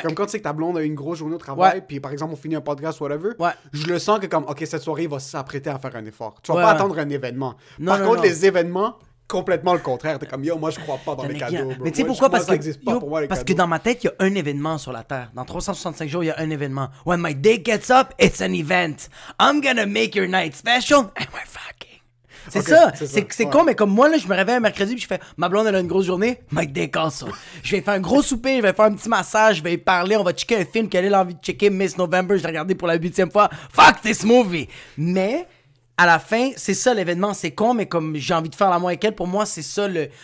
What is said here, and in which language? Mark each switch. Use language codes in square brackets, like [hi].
[fr] Comme quand tu sais que ta blonde a eu une grosse journée au travail, puis par exemple, on finit un podcast, whatever, je le sens que comme, OK, cette soirée, il va s'apprêter à faire un effort. Tu vas pas attendre un événement. Par contre, les événements, complètement le contraire. T'es comme, yo, moi, je crois pas dans les cadeaux, bro. Mais tu sais pourquoi? Parce que que dans ma tête, il y a un événement sur la Terre. Dans 365 jours, il y a un événement. [en] When my day gets up, it's an event. I'm gonna make your night special and we're fucking. [fr] C'est ça. C'est con, mais comme moi, là, je me réveille un mercredi puis je fais, ma blonde, elle a une grosse journée, my day casse ça. Je vais faire un gros souper, je vais faire un petit massage, je vais y parler, on va checker un film qu'elle a envie de checker, Miss November, je l'ai regardé pour la 8e fois. [en] Fuck this movie! [fr] Mais... à la fin, c'est ça l'événement, c'est con, mais comme j'ai envie de faire l'amour avec elle, pour moi, c'est ça le...